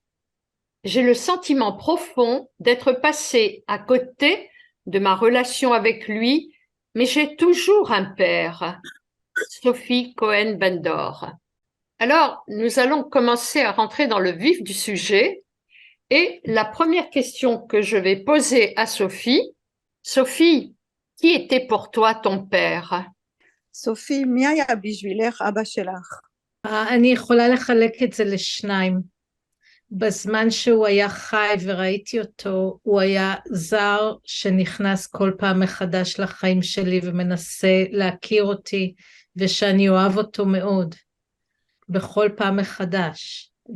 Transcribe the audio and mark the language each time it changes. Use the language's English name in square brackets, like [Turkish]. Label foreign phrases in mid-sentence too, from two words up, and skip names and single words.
[French] J'ai le sentiment profond d'être passé à côté de ma relation avec lui, mais j'ai toujours un père. Sophie Cohen-Bendor. Alors, nous allons commencer à rentrer dans le vif du sujet. Et la première question que je vais poser à Sophie, Sophie, qui était pour toi ton père? [Hebrew] סופי, מי היה בשבילך אבא שלך? אני יכולה לחלק את זה לשניים. בזמן שהוא היה חי וראיתי אותו, הוא היה זר שנכנס כל פעם מחדש לחיים שלי ומנסה להכיר אותי, ושאני אוהב אותו מאוד, בכל פעם מחדש.